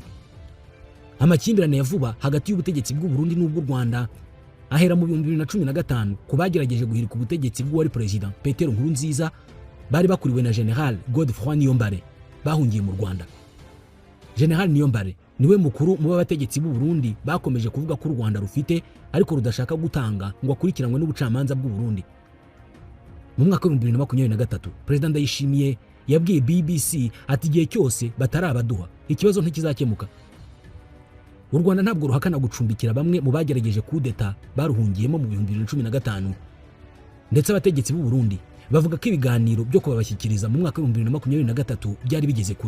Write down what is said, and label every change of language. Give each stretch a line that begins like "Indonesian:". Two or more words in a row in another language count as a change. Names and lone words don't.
Kinyarwanda: Amakimbirane ya vuba hagati y'ubutegetsi bw'u Burundi n'ubw'u Rwanda ahera mu 2015 kubagerageje guhirika ubutegetsi bw'uwari President Petero Nkurunziza bari bakuriwe na General Godefroid Niyombare bahungiye mu Rwanda. General Niyombare niwe mukuru mu bategetsi b'u Burundi bakomeje kuvuga ko u Rwanda rufite ariko rudashaka gutanga ngo akurikiranwe n'ubucamanza bw'u Burundi. Mu mwaka wa 2023 President Ndayishimiye yabwiye BBC ati igihe cyose batarabaduha ikibazo ntikizakemuka. U Rwanda ntabwo ruhakana gucumbikira bamwe mu bagerageje kudeta baruhungiyemo mu 2015, ndetse abategetsi b'u Burundi bavuga ko ibiganiro byo kubabashyikiriza mu mwaka wa 2023 byari bigeze kure.